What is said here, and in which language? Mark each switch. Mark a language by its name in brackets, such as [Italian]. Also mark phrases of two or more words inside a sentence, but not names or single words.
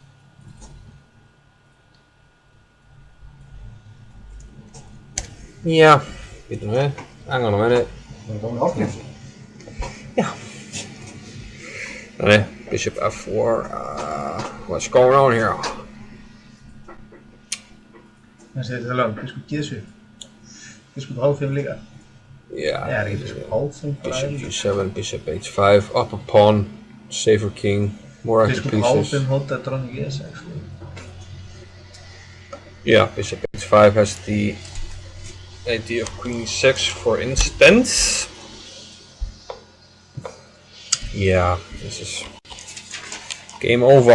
[English] Yeah. Hang on a minute. [Icelandic] Það er komin orðið. [English] Bishop F4. What's going on here? [Icelandic] Það sé þetta langt. [English] Bishop G7. Bishop H5 líka. Yeah. [Icelandic] Það ekki [English] Bishop H5 [Icelandic] bara. [English] Bishop G7, Bishop H5, up a pawn, safer king, more active Bishop pieces. [Icelandic] H5 hóta dronning E6. [English] Yeah, Bishop H5 has the idea of Queen E6, for instance. Yeah, this is game over.